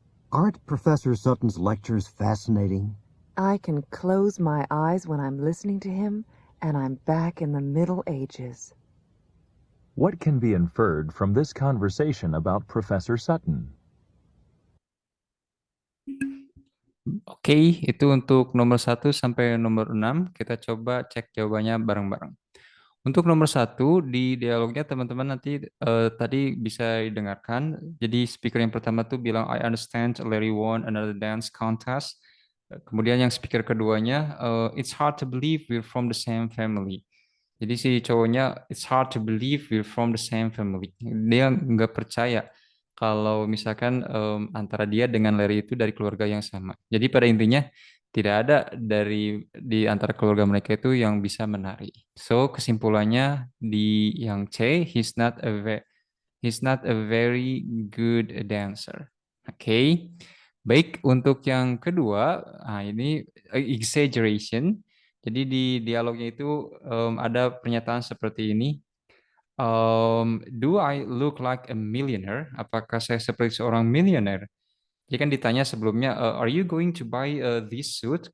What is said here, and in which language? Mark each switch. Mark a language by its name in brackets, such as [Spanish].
[English] Aren't Professor Sutton's lectures fascinating? I can close my eyes when I'm listening to him, and I'm back in the Middle Ages. What can be inferred from this conversation about Professor Sutton? [Indonesian] Oke, itu untuk nomor 1 sampai nomor 6. Kita coba cek jawabannya bareng-bareng. Untuk nomor 1, di dialognya teman-teman nanti tadi bisa didengarkan. Jadi speaker yang pertama tuh bilang, [English] I understand Larry won another dance contest. [Indonesian] Kemudian yang speaker keduanya, [English] it's hard to believe we're from the same family. [Indonesian] Jadi si cowoknya, [English] it's hard to believe we're from the same family. [Indonesian] Dia nggak percaya kalau misalkan antara dia dengan Larry itu dari keluarga yang sama. Jadi pada intinya tidak ada dari di antara keluarga mereka itu yang bisa menari. So kesimpulannya di yang C, [English] he's not a very good dancer. Oke. [Indonesian] Baik, untuk yang kedua, nah ini exaggeration. Jadi di dialognya itu ada pernyataan seperti ini. [English] Do I look like a millionaire? [Indonesian] Apakah saya seperti seorang milioner? Jadi kan ditanya sebelumnya, [English] are you going to buy this suit?